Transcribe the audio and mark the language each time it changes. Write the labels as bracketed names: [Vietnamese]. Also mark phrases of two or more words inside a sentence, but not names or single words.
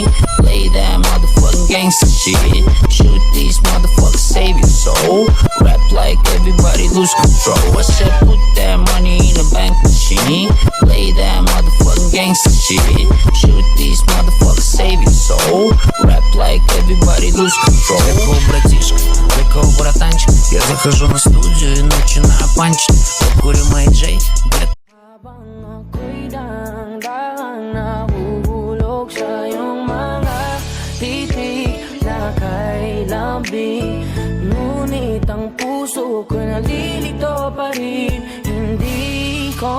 [English] Play that motherfucking gangsta shit. Shoot these motherfuckers, save your soul. Rap like everybody lose control. I said put that money in the bank machine. Play that motherfucking gangsta shit. Shoot these motherfuckers, save your soul. Rap like everybody lose control. [Russian] Легко, братишка, легко, братанчик. Я захожу на студию и начинаю панчить. Покурю Мэй Джей, где [Filipino] Habang ako'y dahan-dahan nahuhulog sa iyong mga titig na kay lambing. Ngunit ang puso ko'y nalilito pa rin. Hindi ko